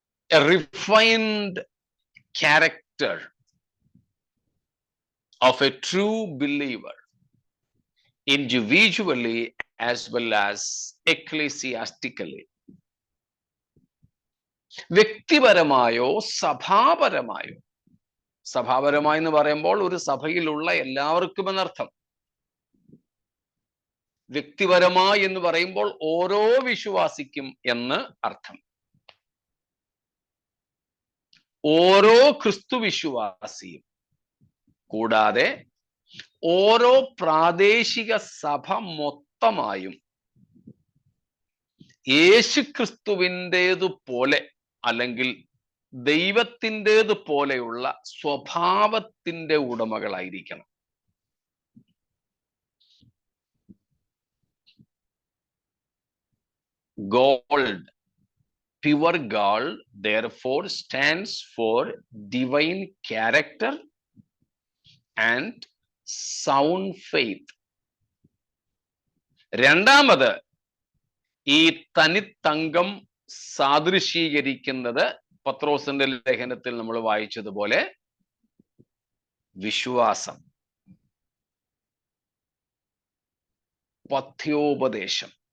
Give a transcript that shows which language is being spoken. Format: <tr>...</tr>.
<en>A refined character of a true believer, individually as well as ecclesiastically.</en> <ml>വ്യക്തിപരമായോ സഭാപരമായോ, സഭാപരമായി എന്ന് പറയുമ്പോൾ ഒരു സഭയിലുള്ള എല്ലാവർക്കും എന്നർത്ഥം. വ്യക്തിപരമായി എന്ന് പറയുമ്പോൾ ഓരോ വിശ്വാസിക്കും എന്ന് അർത്ഥം. ഓരോ ക്രിസ്തു വിശ്വാസിയും, കൂടാതെ ഓരോ പ്രാദേശിക സഭ മൊത്തമായും യേശുക്രിസ്തുവിൻ്റേതുപോലെ അല്ലെങ്കിൽ ദൈവത്തിൻ്റേതുപോലെയുള്ള സ്വഭാവത്തിന്റെ ഉടമകളായിരിക്കണം.</ml> <en>Gold, pure gold, therefore stands for divine character and sound faith.</en> <ml>രണ്ടാമത്, ഈ തനിത്തങ്കം സാദൃശീകരിക്കുന്നത് പത്രോസിന്റെ ലേഖനത്തിൽ നമ്മൾ വായിച്ചതുപോലെ വിശ്വാസം, പഥ്യോപദേശം.</ml>